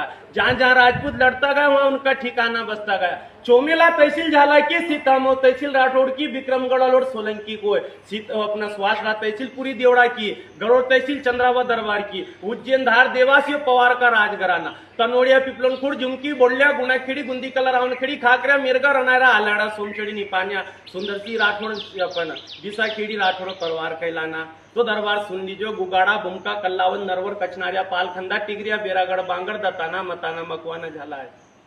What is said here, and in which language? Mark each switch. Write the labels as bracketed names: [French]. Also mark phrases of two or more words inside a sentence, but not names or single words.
[Hindi] जहां जहां राजपूत लड़ता गया वहां उनका ठिकाना बसता गया। चोमेला तहसील झाला की, सीतामऊ तहसील राठौड़ की, विक्रमगढ़ और सोलंकी को, अपना सुहासरा तहसील पूरी देवड़ा की, गरुड़ तहसील चंद्रावत दरबार की, उज्जैन धार देवासी पवार का राजघराना, तनोड़िया पिपलनखुड़ झुमकी बोलिया गुणाखेड़ी गुंदी कला रावणखेड़ी खाकरा मिरगा रनारा आलाड़ा सोमखेड़ी निपानिया सुंदरसी राठौड़ अपन विसाखेड़ी राठौड़ परिवार कहलाना। तो दरबार सुन लीजिए, गुगाड़ा बुमका कल्लावन नरवर कचनारिया पालखंदा टिगरिया बेरागढ़ बांगड़ दताना मताना मकवाना झाला है।